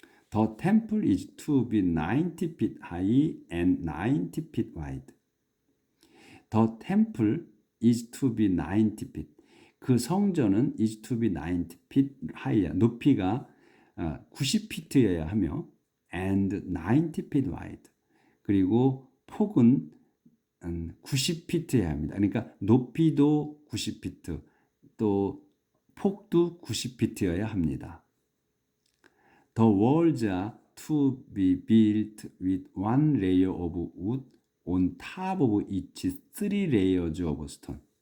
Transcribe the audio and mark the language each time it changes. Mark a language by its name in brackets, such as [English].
[English] The temple is to be 90 feet high and 90 feet wide. The temple is to be 90 feet. [Korean] 그 성전은 [English] is to be 90 feet high. [Korean] 높이가 90피트여야 하며 [English] and 90 feet wide. [Korean] 그리고 폭은 90피트여야 합니다. 그러니까 높이도 90피트, 또 폭도 90피트여야 합니다. [English] The walls are to be built with one layer of wood on top of each three layers of stone.